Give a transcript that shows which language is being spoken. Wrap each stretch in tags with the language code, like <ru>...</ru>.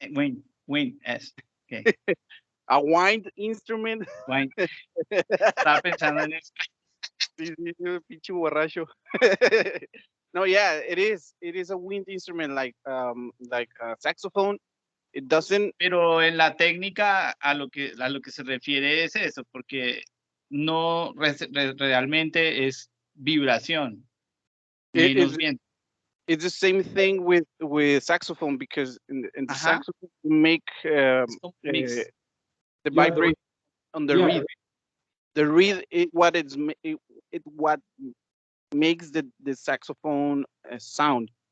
<en>Wind. Wind. Yes. Okay. A wind instrument.</en> <es>Wind. Estaba pensando en eso. Sí, sí, sí, pinche borracho. No,</es> <en>yeah, it is. It is a wind instrument like a saxophone. It doesn't.</en> <es>Pero en la técnica a lo que se refiere es eso, porque no realmente es vibración, menos viento.</es> <en>It's the same thing with saxophone, because in the Ajá. saxophone you make Mix. the vibration on the reed. The reed is what what makes the saxophone sound.</en>